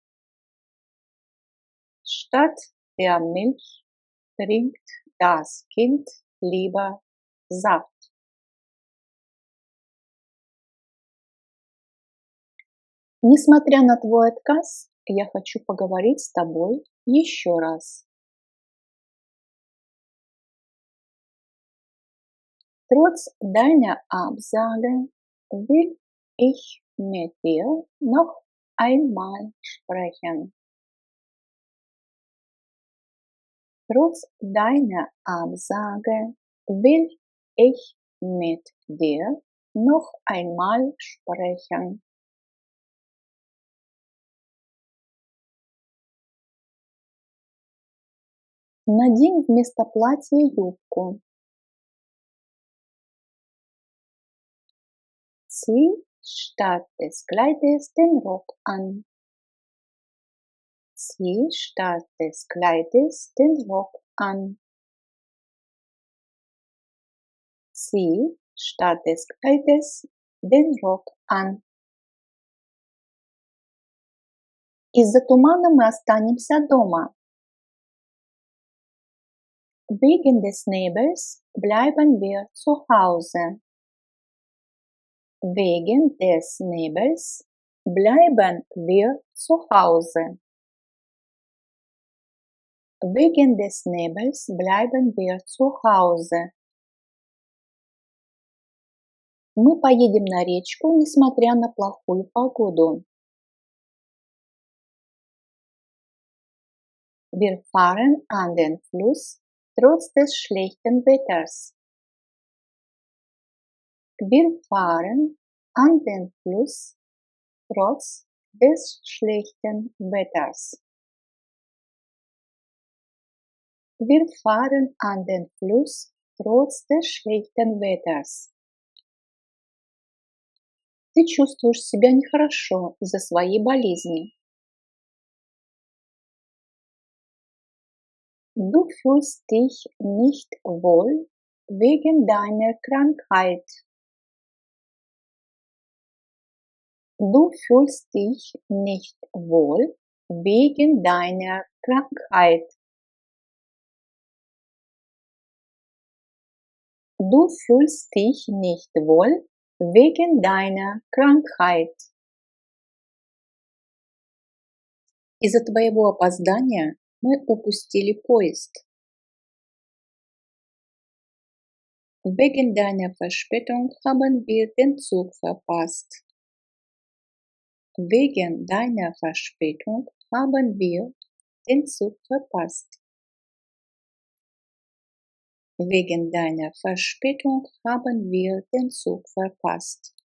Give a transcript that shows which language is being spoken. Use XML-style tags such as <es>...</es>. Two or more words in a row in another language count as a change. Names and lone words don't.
<de>Statt der Milch trinkt das Kind lieber Saft.</de> <ru>Несмотря на твой отказ, я хочу поговорить с тобой еще раз.</ru> <de>Trotz deiner Absage will ich mit dir noch einmal sprechen. Trotz deiner Absage will ich mit dir noch einmal sprechen.</de> <ru>Надень вместо платья юбку.</ru> <de>Zieh statt des Kleides den Rock an. Zieh statt des Kleides den Rock an. Zieh statt des Kleides den Rock an.</de> <ru>Из-за тумана мы останемся дома.</ru> <de>Wegen des Nebels bleiben wir zu Hause. Wegen des Nebels bleiben wir zu Hause. Wegen des Nebels bleiben wir zu Hause.</de> <ru>Мы поедем на речку, несмотря на плохую погоду.</ru> <de>Wir fahren an den Fluss trotz des schlechten Wetters. Wir fahren an den Fluss trotz des schlechten Wetters. Wir fahren an den Fluss trotz des schlechten Wetters.</de> <ru>Ты чувствуешь себя нехорошо из-за своей болезни.</ru> <de>Du fühlst dich nicht wohl wegen deiner Krankheit. Du fühlst dich nicht wohl wegen deiner Krankheit. Du fühlst dich nicht wohl wegen deiner Krankheit.</de> <ru>Из-за твоего опоздания мы упустили поезд.</ru> <de>Wegen deiner Verspätung haben wir den Zug verpasst. Wegen deiner Verspätung haben wir den Zug verpasst. Wegen deiner Verspätung haben wir den Zug verpasst.</de>